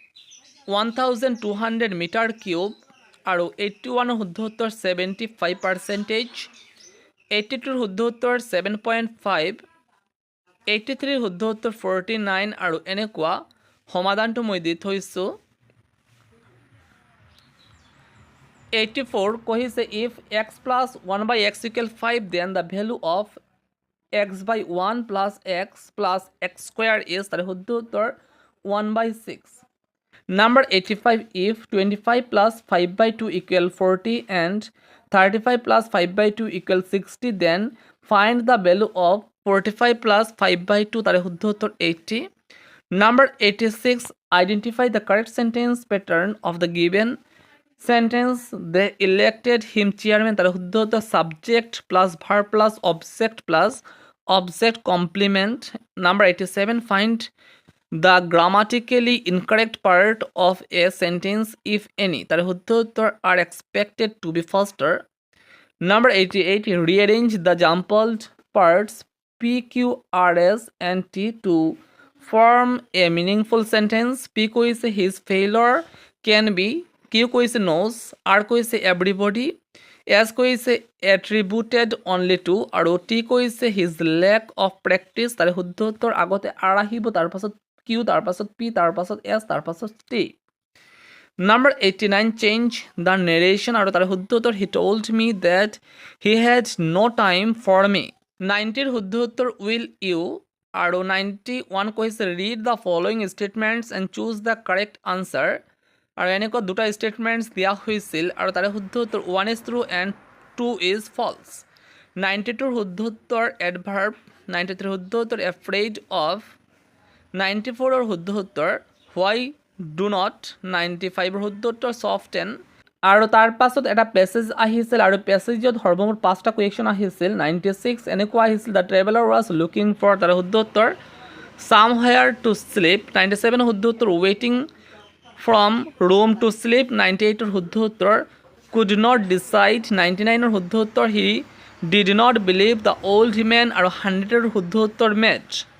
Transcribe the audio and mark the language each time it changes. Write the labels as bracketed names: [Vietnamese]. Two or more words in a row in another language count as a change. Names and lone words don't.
[Assamese] 1200 মিটাৰ কিউব আৰু 81ৰ শুদ্ধ উত্তৰ 75%, 82ৰ শুদ্ধ উত্তৰ 7.5, 83ৰ শুদ্ধ উত্তৰ 49 আৰু এনেকুৱা সমাধানটো মই দি থৈছোঁ 84 কৈছে if [English] x plus 1 by x equal 5 then the value of x by 1 plus x square is তার শুদ্ধ উত্তর 1 by 6 Number 85 if 25 plus 5 by 2 equal 40 and 35 plus 5 by 2 equal 60 then find the value of 45 plus 5 by 2 [Assamese] তার শুদ্ধ উত্তর [English] 80 Number 86 identify the correct sentence pattern of the given sentence they elected him chairman [Assamese] তার শুদ্ধ উত্তর [English] subject plus verb plus object complement Number 87 find the grammatically incorrect part of a sentence if any [Assamese] তার শুদ্ধ উত্তর [English] are expected to be faster Number 88 rearrange the jumbled parts P, Q, R, S and T to form a meaningful sentence P কৈছে his failure can be Q কৈছে knows R কৈছে everybody S কৈছে attributed only to আৰু T কৈছে his lack of [Assamese] practice তার শুদ্ধ উত্তর আগতে R আহিব তাৰ পাছত Q তাৰ পাছত P তাৰ পাছত S তাৰ পাছত T Number [English] 89 change the narration [Assamese] আৰু তাৰ শুদ্ধ উত্তৰ [English] he told me that he had no time for me [Assamese] 90ৰ শুদ্ধ উত্তৰ [English] will you [Assamese] আৰু 91 কৈছে [English] read the following statements and choose the correct answer [Assamese] আৰু এনেকুৱা দুটা statements দিয়া হৈছিল আৰু তাৰ শুদ্ধ উত্তৰ [English] 1 is true and 2 is false [Assamese] 92ৰ শুদ্ধ উত্তৰ [English] adverb [Assamese] 93ৰ শুদ্ধ উত্তৰ [English] afraid of [Assamese] 94ৰ শুদ্ধ উত্তৰ [English] why do not [Assamese] 95ৰ শুদ্ধ উত্তৰ soften আৰু তাৰ পাছত এটা পেছেজ আহিছিল আৰু পেছেজত সৰ্বমুঠ 5টা কুৱেশ্যন আহিছিল 96 এনেকুৱা আহিছিল [English] the traveler was looking for [Assamese] তাৰ শুদ্ধ উত্তৰ [English] somewhere to sleep [Assamese] 97 শুদ্ধ উত্তৰ [English] waiting from room to sleep [Assamese] 98ৰ শুদ্ধ উত্তৰ [English] could not decide [Assamese] 99ৰ শুদ্ধ উত্তৰ [English] he did not believe the old man [Assamese] আৰু 100ৰ শুদ্ধ উত্তৰ match